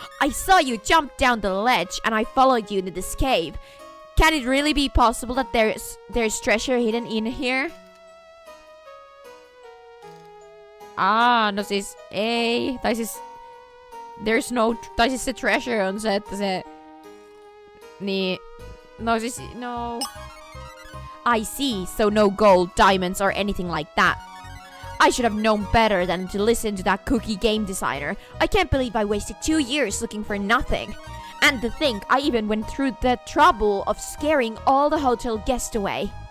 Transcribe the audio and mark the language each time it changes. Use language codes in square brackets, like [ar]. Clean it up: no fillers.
[en] I saw you jump down the ledge and I followed you into this cave. Can it really be possible that there's treasure hidden in here? [fi] No siis ei. Tai siis tai siis se treasure on se, että se... Niin... No siis, no... [en] I see, so no gold, diamonds or anything like that. I should have known better than to listen to that cookie game designer. I can't believe I wasted 2 years looking for nothing. And to think, I even went through the trouble of scaring all the hotel guests away.